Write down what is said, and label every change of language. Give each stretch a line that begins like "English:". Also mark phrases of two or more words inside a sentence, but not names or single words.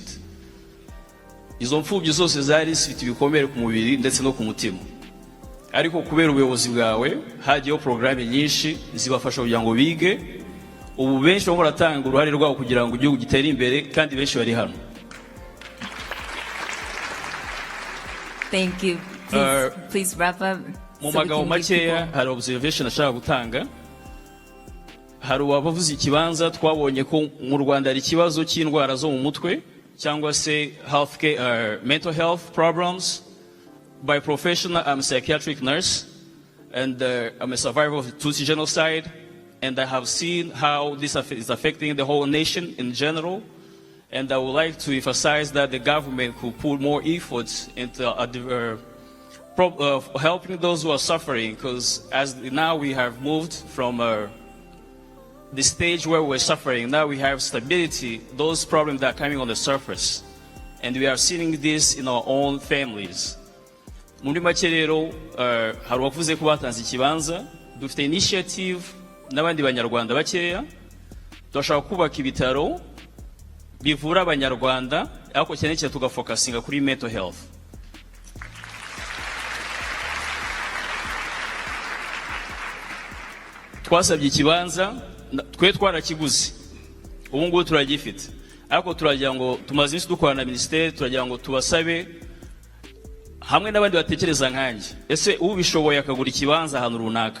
Kinyarwanda: Izo mfubyi zose zari zifite ibikomere ku mubiri ndetse no ku mutima, ariko kubera ubuyobozi bwawe hagiyeho programme nyinshi zibafasha kugira ngo bige. Ubu benshi bamwe baratanga uruhare rwabo kugira ngo igihugu gitere imbere kandi benshi bari hano.
English: Thank you. Please wrap up.
Kinyarwanda: Mu magambo makeya hari observation ashaka gutanga. Hari abavuze ikibanza twabonye ko mu Rwanda ari ikibazo cy'indwara zo mu mutwe cyangwa se
English: mental health problems. By profession, I'm a psychiatric nurse and I'm a survivor of the Tutsi genocide, and I have seen how this is affecting the whole nation in general. And I would like to emphasize that the government could put more efforts into helping those who are suffering, because as now we have moved from the stage where we're suffering, now we have stability, those problems that are coming on the surface. And we are seeing this in our own families.
Kinyarwanda: Muri make rero hari wavuze ko batanze ikibanza, dufite initiative n'abandi banyarwanda bakeya turashaka kubaka ibitaro bivura abanyarwanda ariko cyane cyane tugafokasinga kuri
English: mental health.
Kinyarwanda: Twasabye ikibanza twe twarakiguze ubu ngubu turagifite, ariko turagira ngo tumaze isi dukorana na ministeri, turagira ngo tubasabe hamwe n'abandi batekereza nkanjye, ese ubishoboye akagura ikibanza ahantu runaka.